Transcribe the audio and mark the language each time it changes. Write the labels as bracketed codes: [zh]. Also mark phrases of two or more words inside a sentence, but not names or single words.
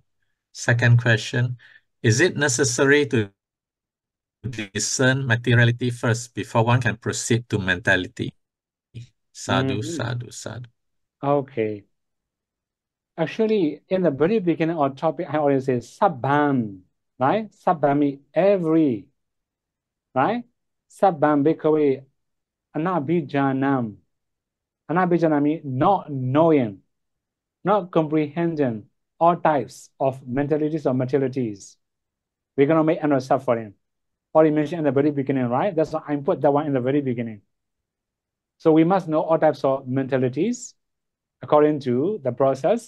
[en] Second question, is it necessary to discern materiality first before one can proceed to mentality? [pi] Sadhu, sadhu, sadhu. [en] Okay. Actually, in the very beginning of topic, I always say sabbam, right? Sabbam means every, right? [pi] Sabbam bhikkhave anabhijanam. [en] Anabhijanam means not knowing, not comprehending all types of mentalities or materialities. We're going to make another suffering. Already mentioned in the very beginning, right? That's why I put that one in the very beginning. So we must know all types of mentalities according to the process.